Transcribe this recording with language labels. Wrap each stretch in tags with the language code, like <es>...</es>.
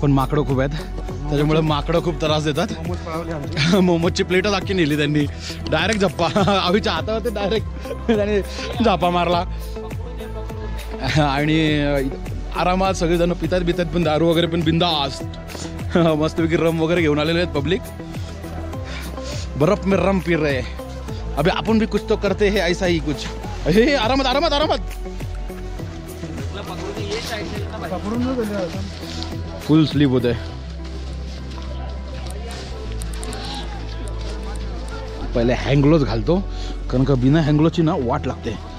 <mr>पण माकडं खूप आहेत त्याच्यामुळे माकडं खूप त्रास देतात. मोमोजची प्लेटच अख्खी नेली त्यांनी. डायरेक्ट झप्पा आवीच्या हातावरती डायरेक्ट त्याने झापा मारला आणि आरामात सगळेजण पितात पण दारू वगैरे पण बिंदास्त मस्तपैकी रम वगैरे घेऊन आलेले आहेत पब्लिक.</mr> <hi>बर्फ में रम पी रहे अबे आपण भी कुछ तो करते है ऐसा ही कुछ.</hi> <mr>हे आरामात फुल स्लीप होते. पहिले हँगलोज घालतो कारण का बिना हँगलोची ना वाट लागते.</mr>